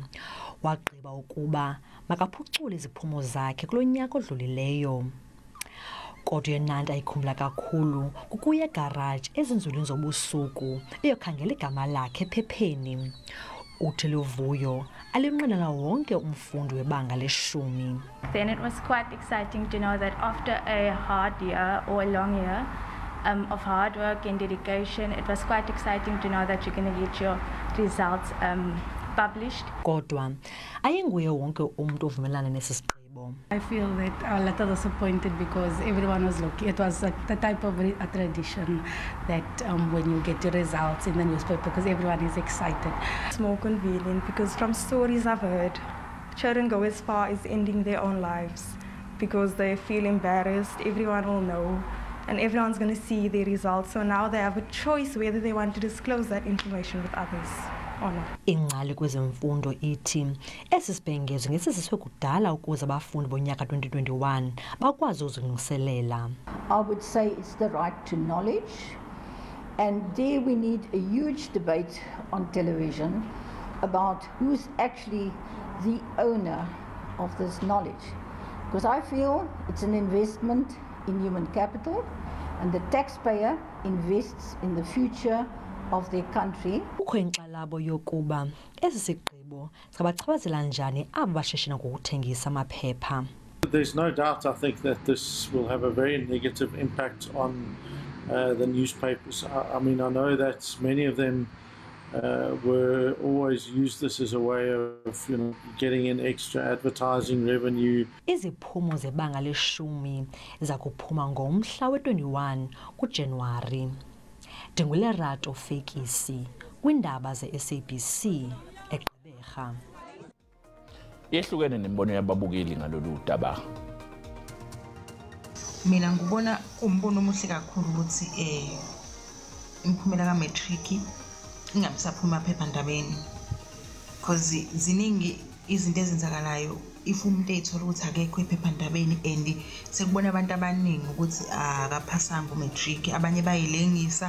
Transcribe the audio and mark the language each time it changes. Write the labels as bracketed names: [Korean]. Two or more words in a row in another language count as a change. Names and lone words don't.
[Xhosa] Wagqiba ukuba makaphucule iziphumo zakhe kulo nyaka odlulileyo. Kodwa yena nto ayikhumbula kakhulu kukuya egaraji ezinzulwini zobusuku eyokhangela igama lakhe ephepheni. Uthi Luvuyo alinqinela wonke umfundi webanga le-10. [English] Then it was quite exciting to know that after a hard year or a long year of hard work and dedication, it was quite exciting to know that you're going to get your results published. [Xhosa] Kodwa ayinguye wonke umuntu ovumelana nesi sigqibo. [English] I feel that a little disappointed because everyone was looking. It was the type of a tradition that when you get your results in the newspaper, because everyone is excited. It's more convenient because from stories I've heard, children go as far as ending their own lives because they feel embarrassed. Everyone will know and everyone's going to see their results. So now they have a choice whether they want to disclose that information with others. [Xhosa] Ingcali kwezemfundo ithi esi sibhengezo ngesisiswe kudala ukuze abafundi bonyaka 2021 bakwazi uzilungiselela. [English] I would say it's the right to knowledge, and there we need a huge debate on television about who's actually the owner of this knowledge, because I feel it's an investment in human capital and the taxpayer invests in the future of their country. [Xhosa] Kukho inkxalabo yokuba esi sigqibo singabachaphazelanga njani abo bashishina ngokuthengisa amaphepha. [English] There's no doubt, I think, that this will have a very negative impact on the newspapers. I mean, I know that many of them were always used this as a way of, getting in extra advertising revenue. [Xhosa] Iziphumo zebanga le-10 zakuphuma ngomhla we-21 kuJanuwari. Ndingulerato Fekisi kwindaba ze-SABC eGqeberha. Yehlukene nembono yababukeli ngalolu daba. [Zulu] Mina ngibona umbono omuhle kakhulu ukuthi imiphumela ka-matric ingabisaphuma amaphephandabeni, because ziningi izinto ezenzakalayo if umuntu ethola ukuthi akekho ephephandabeni and sekubona abantu abaningi ukuthi akaphasanga umatric, abanye bayilengisa.